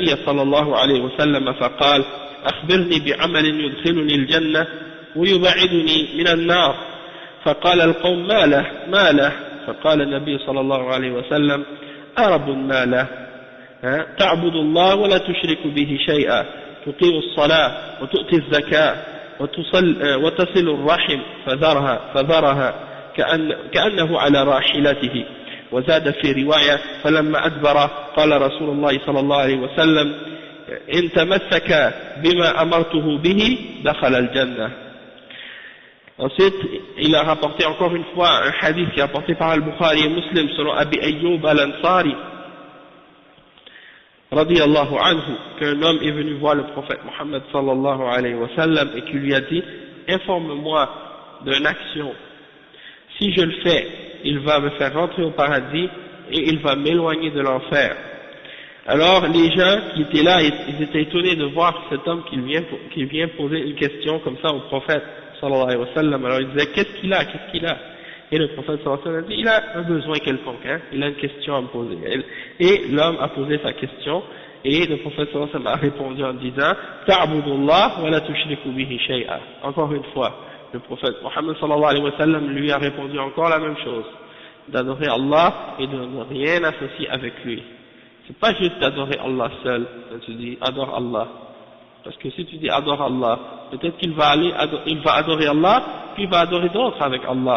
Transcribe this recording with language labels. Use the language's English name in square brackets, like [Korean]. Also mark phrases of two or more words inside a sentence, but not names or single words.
[Arabic] صلى الله عليه وسلم فقال أخبرني بعمل يدخلني الجنة ويبعدني من النار فقال القوم ما له فقال النبي صلى الله عليه وسلم أرب ما له تعبد الله ولا تشرك به شيئا تقيم الصلاة وتؤتي الزكاة وتصل الرحم فذرها كأنه على راحلته. وزاد في رواية فلما أدبر قال رسول الله صلى الله عليه وسلم إن تمسك بما أمرته به دخل الجنة. [French] Ensuite, il a rapporté encore une fois un hadith qui est rapporté par Al-Bukhari et Muslim selon Abi Ayyub al-Ansari [Arabic] رضي الله عنه, [French] qu'un homme est venu voir le prophète Mohammed [Arabic] صلى الله عليه وسلم [French] et qui lui a dit informe-moi d'une action, si je le fais il va me faire rentrer au paradis et il va m'éloigner de l'enfer. Alors les gens qui étaient là, ils étaient étonnés de voir cet homme qui vient poser une question comme ça au prophète [Arabic] صلى الله عليه وسلم. [French] Alors ils disaient qu'est-ce qu'il a et le prophète [Arabic] صلى الله عليه وسلم [French] a dit il a un besoin quelconque, il a une question à me poser. Et l'homme a posé sa question et le prophète [Arabic] صلى الله عليه وسلم [French] a répondu en disant [Arabic] تعبد الله ولا تشرك به شيئا. [French] Encore une fois, le prophète Mohammed [Arabic] صلى الله عليه وسلم [French] lui a répondu encore la même chose, d'adorer Allah et de ne rien associer avec lui. C'est pas juste d'adorer Allah seul, quand tu dis adore Allah. Parce que si tu dis adore Allah, peut-être qu'il va adorer Allah, puis il va adorer d'autres avec Allah.